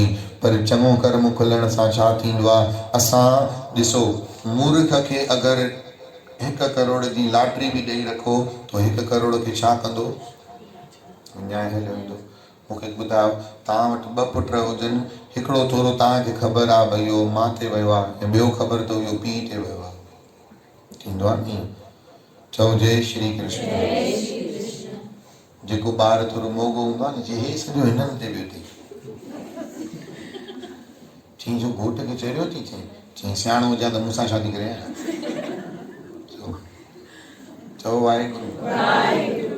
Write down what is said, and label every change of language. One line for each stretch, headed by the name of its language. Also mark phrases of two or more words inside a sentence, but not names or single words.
Sindhi: पर चङो कर्म खुलण सां छा थींदो आहे? असां ॾिसो, मूर्ख खे अगरि 1 करोड़ जी लॉटरी भी ॾेई रखो तो 1 करोड़ खे छा कंदो? न्याय हलियो वेंदो। मूंखे ॿुधायो, तव्हां वटि 2 पुट हुजनि, हिकिड़ो थोरो तव्हांखे ख़बर आहे भई इहो मां ते वियो आहे, ऐं ॿियो ख़बर अथव इहो पीउ ते वियो आहे, थींदो आहे नी? चओ जय श्री कृष्ण। जेको ॿार थोरो मोगो हूंदो आहे न, जे हे सॼो हिननि ते वियो अथई, चई जो घोट खे चरियो थी, चई सियाणो हुजां त मूंसां शादी करे आया। चओ वाहेगुरु।